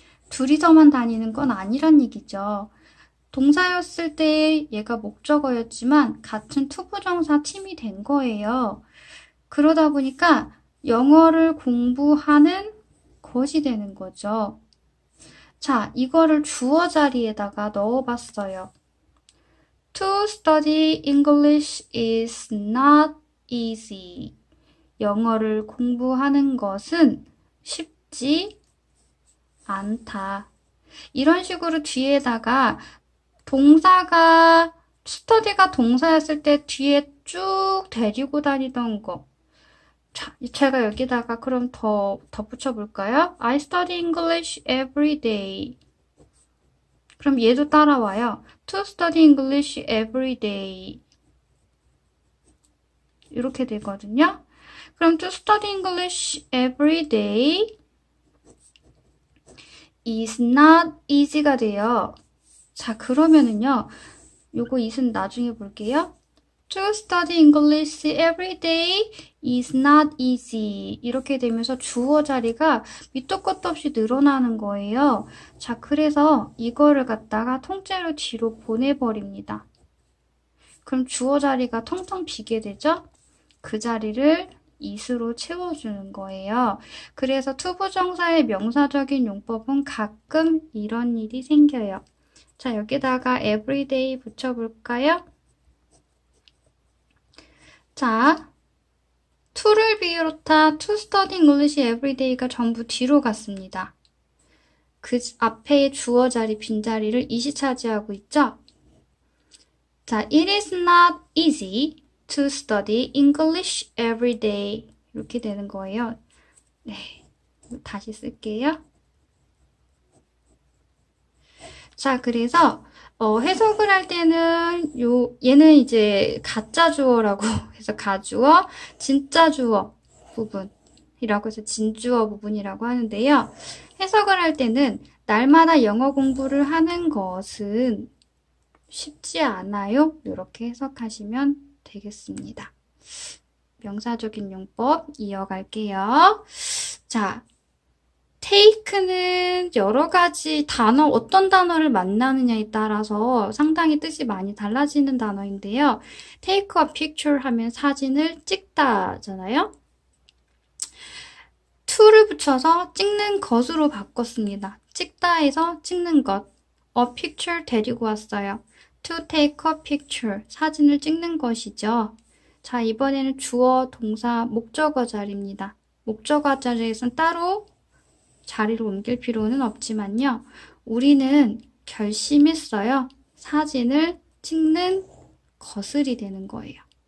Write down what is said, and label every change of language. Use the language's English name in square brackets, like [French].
[Korean] 둘이서만 다니는 건 아니란 얘기죠. 동사였을 때 얘가 목적어였지만 같은 투부정사 팀이 된 거예요. 그러다 보니까 영어를 공부하는 것이 되는 거죠. 자, 이거를 주어 자리에다가 넣어봤어요. [English] To study English is not easy. [Korean] 영어를 공부하는 것은 쉽지 않다. 이런 식으로 뒤에다가 동사가 study가 동사였을 때 뒤에 쭉 데리고 다니던 거. 자, 제가 여기다가 그럼 더 덧붙여볼까요? [English] I study English every day. [Korean] 그럼 얘도 따라와요. [English] To study English every day. [Korean] 이렇게 되거든요. 그럼 [English] to study English every day is not easy가 돼요. [Korean] 자, 그러면은요. 요거 is는 나중에 볼게요. [English] To study English every day is not easy. [Korean] 이렇게 되면서 주어 자리가 밑도 끝도 없이 늘어나는 거예요. 자, 그래서 이거를 갖다가 통째로 뒤로 보내버립니다. 그럼 주어 자리가 텅텅 비게 되죠? 그 자리를 is로 채워주는 거예요. 그래서 투부정사의 명사적인 용법은 가끔 이런 일이 생겨요. 자, 여기다가 everyday 붙여볼까요? 자, to를 비롯한 [English] to study English everyday [Korean] 가 전부 뒤로 갔습니다. 그 앞에 주어 자리, 빈자리를 it이 차지하고 있죠? [English] 자, it is not easy to study English every day. [Korean] 이렇게 되는 거예요. 네, 다시 쓸게요. 자, 그래서 해석을 할 때는 얘는 이제 가짜 주어라고 해서 가주어, 진짜 주어 부분이라고 해서 진주어 부분이라고 하는데요. 해석을 할 때는 날마다 영어 공부를 하는 것은 쉽지 않아요. 이렇게 해석하시면 되겠습니다. 명사적인 용법 이어갈게요. 자, take는 여러 가지 단어, 어떤 단어를 만나느냐에 따라서 상당히 뜻이 많이 달라지는 단어인데요. [English] take a picture [Korean] 하면 사진을 찍다잖아요. to를 붙여서 찍는 것으로 바꿨습니다. 찍다에서 찍는 것. a picture 데리고 왔어요. [English] to take a picture, [Korean] 사진을 찍는 것이죠. 자, 이번에는 주어, 동사, 목적어 자리입니다. 목적어 자리에선 따로 자리를 옮길 필요는 없지만요. 우리는 결심했어요. 사진을 찍는 것을이 되는 거예요.